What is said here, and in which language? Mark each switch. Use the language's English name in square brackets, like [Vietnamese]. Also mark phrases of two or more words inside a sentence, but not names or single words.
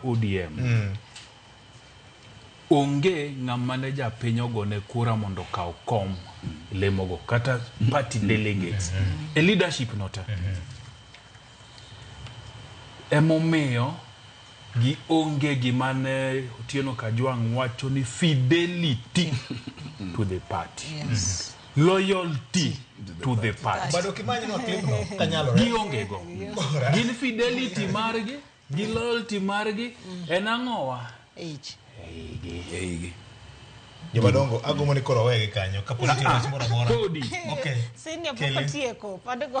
[Luo (Kenya and Tanzania)] ODM onge ng'amane japiny ogone kura mondo kaw kom lemogo kata [English] party delegates [Luo (Kenya and Tanzania)] e leadership nota emomiyo gi onge gimane Otieno Kajwang' wacho ni [English] fidelity to the party. Loyalty to the party. [Luo (Kenya and Tanzania)] Bado kimanyi no clip no kanyalore. Gi onge go. Gin fidelity margi, gi loyalty margi en ang'owa. Eigi. Jomadongo agomo ni koro wege kanyo kaponi timo moro moro. Kodi. Okay. Sini poko tieko padgo.